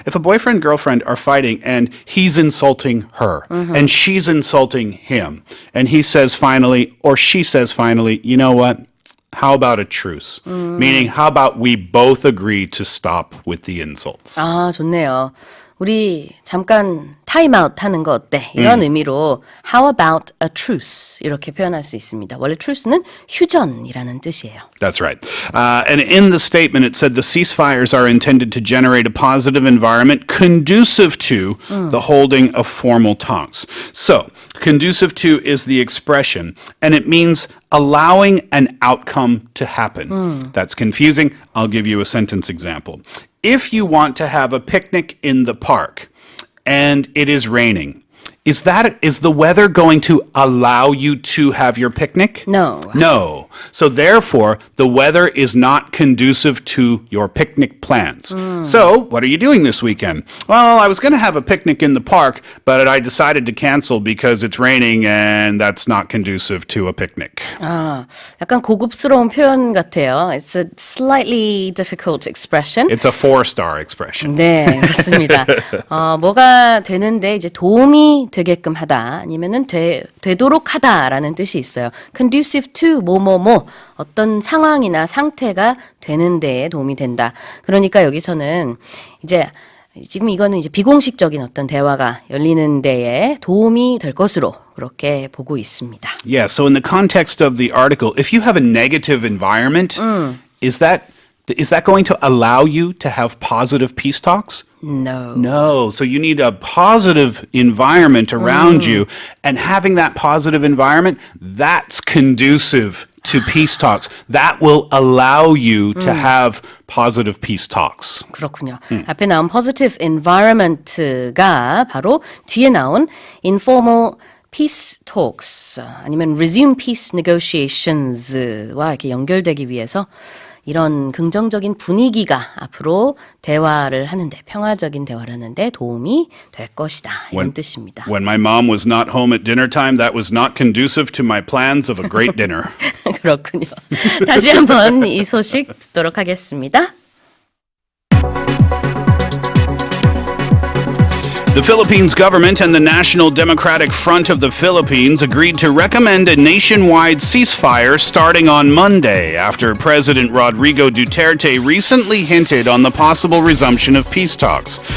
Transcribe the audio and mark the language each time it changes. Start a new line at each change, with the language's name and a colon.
English: If a boyfriend girlfriend are fighting and he's insulting her and she's insulting him and he says finally or she says finally, you know what? How about a truce? Meaning how about we both agree to stop with the insults?
Korean: 아, 좋네요. 우리 잠깐 타임아웃 하는 거 어때? 이런 의미로 How about a truce? 이렇게 표현할 수 있습니다. 원래 truce는 휴전이라는 뜻이에요.
English: That's right. And in the statement, it said the ceasefires are intended to generate a positive environment conducive to the holding of formal talks. So, conducive to is the expression, and it means allowing an outcome to happen. That's confusing. I'll give you a sentence example. If you want to have a picnic in the park and it is raining, is the weather going to allow you to have your picnic? No. No. So therefore, the weather is not conducive to your picnic plans. So, what are you doing this weekend? Well, I was going to have a picnic in the park, but I decided to cancel because it's raining and that's not conducive to a picnic.
Korean: 아, 약간 고급스러운 표현 같아요.
English: It's a slightly difficult expression. It's a 4-star expression.
Korean: 네, 그렇습니다. 뭐가 되는데 이제 도움이 되게끔 하다 아니면은 되도록 하다라는 뜻이 있어요. Conducive to 뭐뭐뭐 어떤 상황이나 상태가 되는 데에 도움이 된다. 그러니까 여기서는 이제 지금 이거는 이제 비공식적인 어떤 대화가 열리는 데에 도움이 될 것으로 그렇게 보고 있습니다.
English: Yeah, so in the context of the article, if you have a negative environment, is that going to allow you to have positive peace talks? No. No. So you need a positive environment around you, and having that positive environment, that's conducive to peace talks. That will allow you to have positive peace talks.
Korean: 그렇군요. 앞에 나온 positive environment가 바로 뒤에 나온 informal peace talks 아니면 resume peace negotiations 와 이렇게 연결되기 위해서 이런 긍정적인 분위기가 앞으로 대화를 하는데 평화적인 대화를 하는데 도움이 될 것이다. 이런 뜻입니다.
English: When my mom was not home at dinner time, that was not conducive to my plans of a great dinner.
Korean: 그렇군요. 다시 한번 이 소식 듣도록 하겠습니다.
English: The Philippines government and the National Democratic Front of the Philippines agreed to recommend a nationwide ceasefire starting on Monday after President Rodrigo Duterte recently hinted on the possible resumption of peace talks.